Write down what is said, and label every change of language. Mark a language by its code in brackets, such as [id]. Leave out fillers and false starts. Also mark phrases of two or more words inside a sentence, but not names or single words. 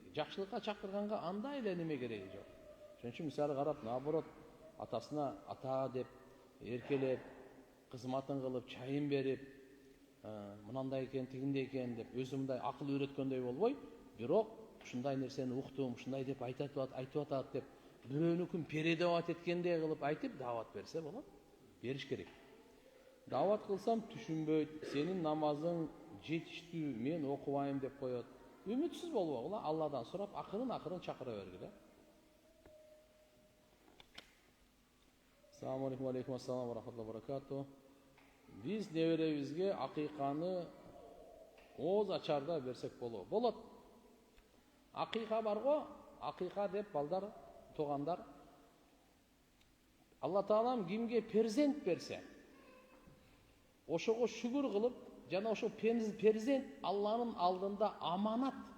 [ky] Жакшылыкка чакырганга андай эле неме кереги жок. Ошон үчүн мисалы карап, наоборот, атасына ата деп эркелеп, кызматын кылып, чайын берип, мынандай экен, тигиндей экен деп өзүмдай акыл үйрөткөндөй болбой, бирок ушундай нерсени уктум, ушундай деп айтып атат деп бирөөнүкүн передавать эткендей кылып айтып даават берсе болот. Бериш керек. Даават кылсам түшүнбөйт, сенин намазың жетиштүү, мен окубайм деп коет. Үмүтсүз болбогула, Алладан сурап, акырын чакыра бергиле. [ar] السلام عليكم، عليكم السلام ورحمة الله وبركاته. [ky] Биз неберебизге акыйканы ооз ачарда берсек болот. Болот. Акыйка бар го, акыйка деп балдар, туугандар. Алла Таалам кимге перзент берсе, ошого шүгүр кылып, жана ошо перзент Алланын алдында аманат.